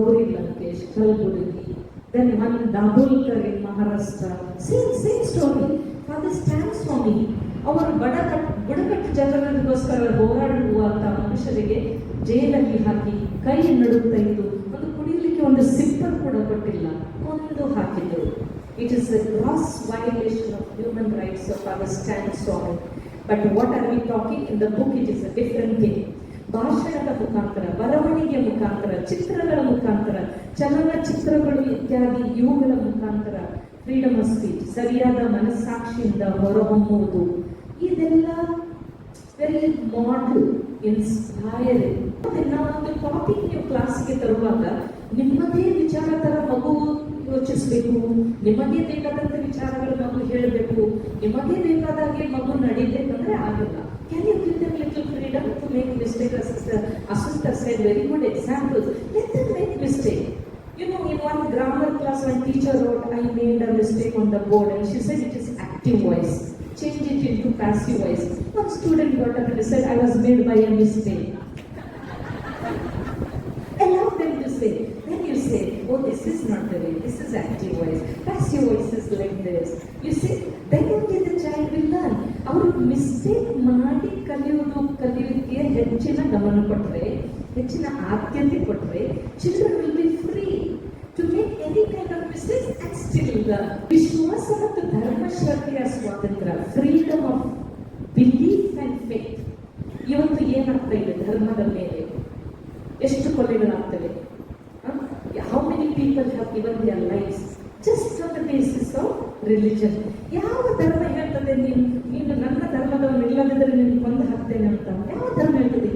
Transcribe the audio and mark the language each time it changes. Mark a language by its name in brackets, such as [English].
[English] Gauri Lankesh, Kalburgi, then one Dabholkar in Maharashtra, same story. [Kannada] Father Stan ಸ್ವಾಮಿ ಅವರು ಬುಡಕಟ್ಟು ಜನರಿಗೋಸ್ಕರ ಹೋರಾಡುವಂತ ಮನುಷ್ಯರಿಗೆ ಜೈಲಲ್ಲಿ ಹಾಕಿ ಕೈ ನಡುತ್ತಾ ಇದ್ದು, ಒಂದು ಕುಡಿಯಲಿಕ್ಕೆ ಒಂದು ಸಿಪ್ಪರ್ ಕೂಡ ಕೊಟ್ಟಿಲ್ಲ, ಕೊಂದು ಹಾಕಿದ್ರು. [English] It is a gross violation of human rights of our Stan Swami. But what are we talking? In the book it is a different thing. [Kannada] ಭಾಷಣದ ಮುಖಾಂತರ, ಬರವಣಿಗೆ ಮುಖಾಂತರ, ಚಿತ್ರಗಳ ಮುಖಾಂತರ, ಚಲನಚಿತ್ರಗಳು ಇತ್ಯಾದಿ ಇವುಗಳ ಮುಖಾಂತರ ಫ್ರೀಡಮ್ ಆಫ್ ಸ್ಪೀಚ್, ಸರಿಯಾದ ಮನಸ್ಸಾಕ್ಷಿಯಿಂದ ಹೊರಹೊಮ್ಮುವುದು, ಇದೆಲ್ಲ ವೆರಿ ಮಾಡಲ್, ಇನ್ಸ್ಪೈರಿಂಗ್. ನಾವು ಒಂದು ಟಾಪಿಕ್ ನೀವು ಕ್ಲಾಸ್ಗೆ ತರುವಾಗ ನಿಮ್ಮದೇ ವಿಚಾರ ತರ ಮಗು ಯೋಚಿಸಬೇಕು, ನಿಮಗೆ ಬೇಕಾದಂತ ವಿಚಾರಗಳು ಮಗು ಹೇಳಬೇಕು, ನಿಮಗೆ ಬೇಕಾದಾಗೆ ಮಗು ನಡೀಬೇಕಂದ್ರೆ ಆಗಲ್ಲ. [English] Can you give them little freedom to make mistakes? Asustha said very good examples. Let them make mistake. You know, in one grammar class, when teacher wrote, I made a mistake on the board, and she said it is active voice. Change it into passive voice. One student got up and said, I was made by a mistake. Allow them to say. Then you say, oh, this is not the way. This is active voice. Passive voice is like this. You see, then only the child will learn. Our mistake [Kannada] ಮಾಡಿ ಕಲಿಯೋದಕ್ಕೆ ಹೆಚ್ಚಿನ ಗಮನ ಕೊಟ್ಟರೆ, ಹೆಚ್ಚಿನ ಆದ್ಯತೆ ಕೊಟ್ಟರೆ, [English] children will be free to make any kind of mistakes and still learn. [Kannada] ವಿಶ್ವಾಸ ಮತ್ತು ಧರ್ಮಶ್ರದ್ಧೆಯ ಸ್ವಾತಂತ್ರ್ಯ, freedom of belief and faith. ಇವತ್ತು ಏನಾಗ್ತಾ ಇದೆ ಧರ್ಮದ ಮೇಲೆ? ಎಷ್ಟು ಕೊಲೆಗಳಾಗ್ತವೆ? [English] How many people have given their lives just on the basis of religion? [Kannada] ಯಾವ ಧರ್ಮ ಹೇಳ್ತದೆ ನೀನು ನನ್ನ ಧರ್ಮದವನು ಇಲ್ಲದಿದ್ದರೆ ನೀನು ಕೊಂದು ಹಾಕ್ತೇನೆ ಅಂತ? ಯಾವ ಧರ್ಮ ಹೇಳ್ತದೆ?